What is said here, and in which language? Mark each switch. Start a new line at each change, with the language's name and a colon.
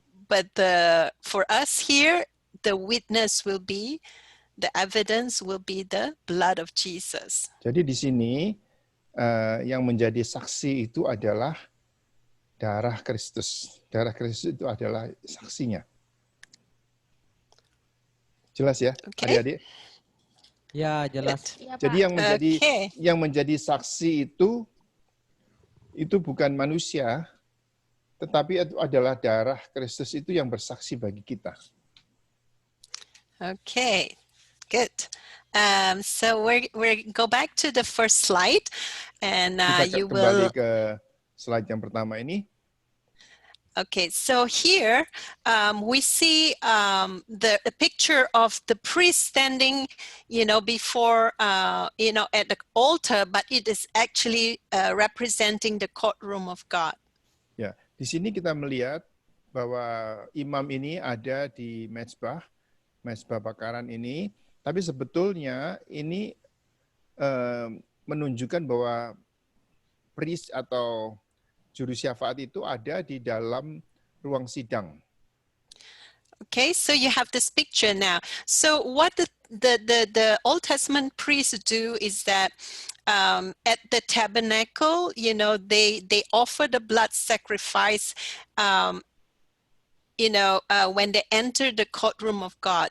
English: But for us here, the witness will be, the evidence will be the blood of Jesus.
Indonesian: Jadi di sini yang menjadi saksi itu adalah darah Kristus. Darah Kristus itu adalah saksinya. Jelas ya, adik-adik? Ya, jelas. Jadi yang menjadi saksi itu bukan manusia, tetapi itu adalah darah Kristus itu yang bersaksi bagi kita.
English: Okay, good. So we go back to the first slide, and you will.
Indonesian: Kembali ke slide yang pertama ini.
English: Okay, so here we see the picture of the priest standing, before, at the altar, but it is actually representing the courtroom of God.
Indonesian: Ya, di sini kita melihat bahwa imam ini ada di mezbah bakaran ini, tapi sebetulnya ini menunjukkan bahwa priest atau juru syafaat itu ada di dalam ruang sidang.
English: Okay, so you have this picture now. So what the Old Testament priests do is that at the tabernacle, they offer the blood sacrifice, when they enter the courtroom of God.